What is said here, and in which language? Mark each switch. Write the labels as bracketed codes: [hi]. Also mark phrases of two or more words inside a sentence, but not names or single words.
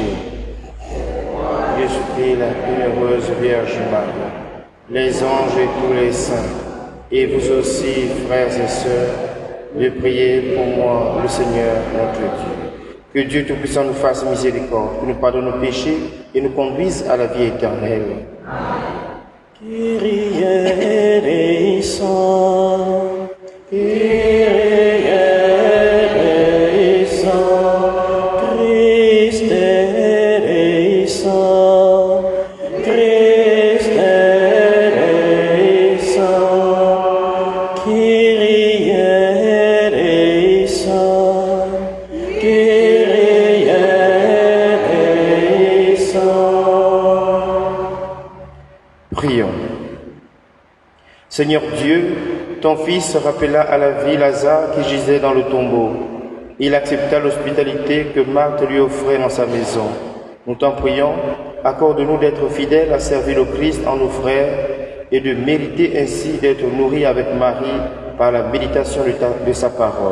[fr] Je supplie la bienheureuse Vierge Marie, les anges et tous les saints, et vous aussi, frères et sœurs, de prier pour moi, le Seigneur, notre Dieu. Que Dieu Tout-Puissant nous fasse miséricorde, que nous pardonne nos péchés et nous conduise à la vie éternelle. [el] Κύριε ελέησον, Κύριε ελέησον, Χριστέ ελέησον, Χριστέ ελέησον, Κύριε ελέησον, Κύριε ελέησον. [fr] Prions. Seigneur Dieu, ton Fils rappela à la vie Lazare qui gisait dans le tombeau. Il accepta l'hospitalité que Marthe lui offrait dans sa maison. Nous t'en prions, accorde-nous d'être fidèles à servir le Christ en nos frères et de mériter ainsi d'être nourris avec Marie par la méditation de sa parole.